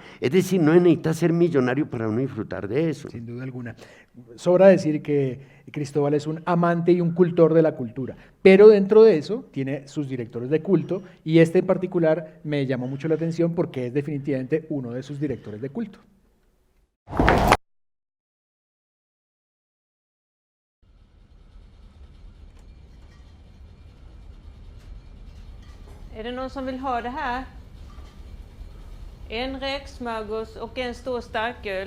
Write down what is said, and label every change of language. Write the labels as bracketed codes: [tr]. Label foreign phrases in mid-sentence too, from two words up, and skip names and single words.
[es] Es decir, no necesita ser millonario para uno disfrutar de eso. Sin duda alguna. Sobra decir que Cristóbal es un amante y un cultor de la cultura, pero dentro de eso tiene sus directores de culto, y este en particular me llamó mucho la atención porque es definitivamente uno de sus directores de culto. [sv] Är det någon som vill ha det här? En räksmörgås och en stor starköl.